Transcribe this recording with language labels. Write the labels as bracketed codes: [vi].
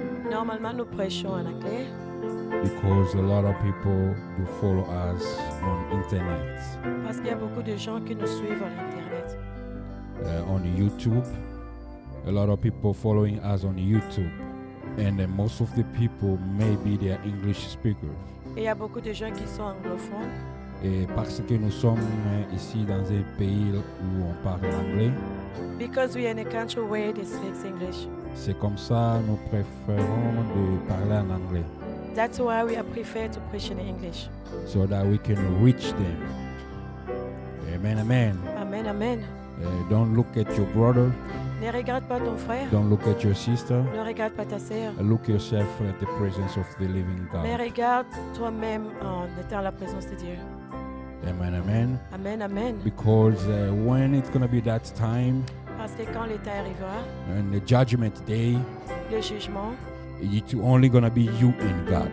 [fr] Normalement, nous prêchons en anglais [en] because a lot of people do follow us on internet, [fr] parce qu'il y a beaucoup de gens qui nous suivent à l'Internet. [en] On YouTube. A lot of people following us on YouTube, and most of the people maybe they are English speakers. [fr] Et il y a beaucoup de gens qui sont anglophones. Et parce que nous sommes ici dans un pays où on parle anglais, [en] Because we are in a country where they speak English. [fr] c'est comme ça nous préférons de parler en anglais, [en] That's why we prefer to preach in English. so that we can reach them. Amen, amen. Amen, amen. Don't look at your brother, [fr] Ne regarde pas ton frère, [en] don't look at your sister. [fr] ne regarde pas ta sœur, [en] Look yourself at the presence of the living [fr] mais [en] God. [fr] regarde toi-même en étant à la présence de Dieu. Amen, amen. Amen, amen. [en] Because when it's going to be that time, [fr] Parce que quand le temps arrivera, [en] and the judgment day, [fr] le jugement, [en] it's only going to be you and God.